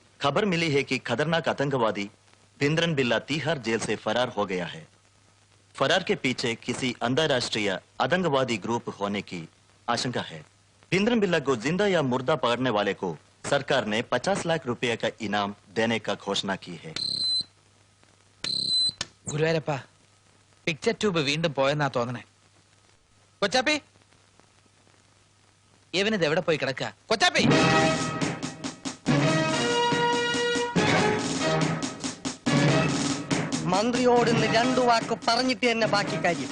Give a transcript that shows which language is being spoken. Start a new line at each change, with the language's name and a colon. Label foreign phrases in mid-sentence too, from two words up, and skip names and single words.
Hindi: खबर मिली है कि खतरनाक आतंकवादी भिंद्रन बिल्ला तिहाड़ जेल से फरार हो गया है। फरार के पीछे किसी अंतरराष्ट्रीय आतंकवादी ग्रुप होने की आशंका है। भिंद्रन बिल्ला को जिंदा या मुर्दा पकड़ने वाले को सरकार ने 50 लाख रुपए का इनाम देने का घोषणा की है।
Malayalam: ഗുരുവായൂരപ്പ
English: picture tube
Malayalam: വീണ്ടും പോയെന്നാ തോന്നണേ. കൊച്ചാപ്പി, ഇവനിത് എവിടെ പോയി കിടക്കുക? കൊച്ചാപ്പി, മന്ത്രിയോട് ഇന്ന് 2 വാക്ക് പറഞ്ഞിട്ട് തന്നെ ബാക്കി കാര്യം.